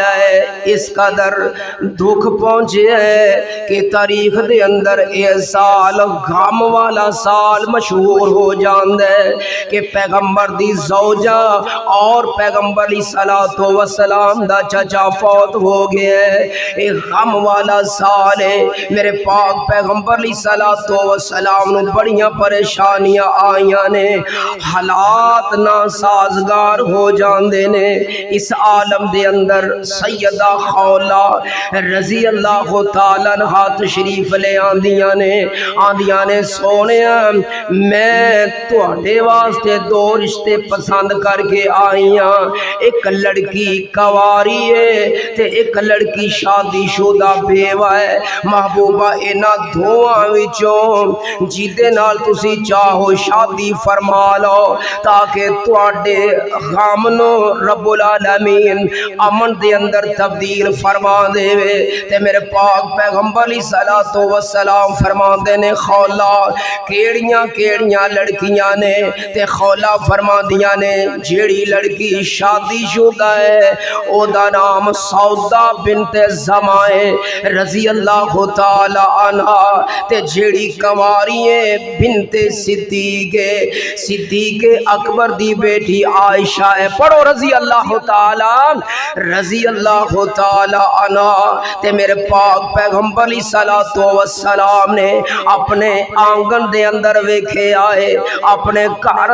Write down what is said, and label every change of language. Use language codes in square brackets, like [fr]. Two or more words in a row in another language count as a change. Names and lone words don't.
[pa] ہے اس قدر دکھ پہنچے ہے کہ تاریخ دے اندر یہ سال غم والا سال مشہور ہو جاندا ہے کہ پیغمبر دی زوجہ اور پیغمبر [ar] علیہ الصلوۃ والسلام [pa] دا چچا فوت ہو گیا ہے ایک غم والا سال ہے میرے پاک پیغمبر [ar] علیہ الصلوۃ والسلام [pa] نو بڑیاں پریشانیاں آئیاں نے حالات ناسازگار ہو جاندے نے اس عالم دے اندر سیدہ خولہ [ar] رضی اللہ تعالیٰ عنہا [pa] تشریف لے آندیاں نے سونیا میں تواڈے واسطے 2 رشتے پسند کر کے آئیاں ایک لڑکی کواری ہے تے ایک لڑکی شادی شدہ بیوہ ہے محبوبہ انہاں دوواں وچوں جیدے نال تسی چاہو شادی فرما لو تاکہ تواڈے غم نو [ar] رب العالمین [pa] امن دے اندر تبدیل فرما دے تے میرے پاک پیغمبر [ar] علیہ الصلوۃ والسلام [pa] فرما دے نے خولہ کیڑیاں کیڑیاں لڑکیاں نے تے خولہ فرما دیاں نے جیڑی لڑکی شادی شدہ ہے او دا نام سودا بنت زمع [ar] رضی اللہ تعالی عنہا [pa] تے جیڑی کنواری ہے بنت صدیق اکبر دی بیٹی عائشہ ہے پڑھو [ar] رضی اللہ تعالی عنہ [pa] تے میرے پاک پیغمبر [ar] علیہ الصلوۃ والسلام [pa] نے اپنے آنگن دے اندر ویکھے آئے اپنے گھر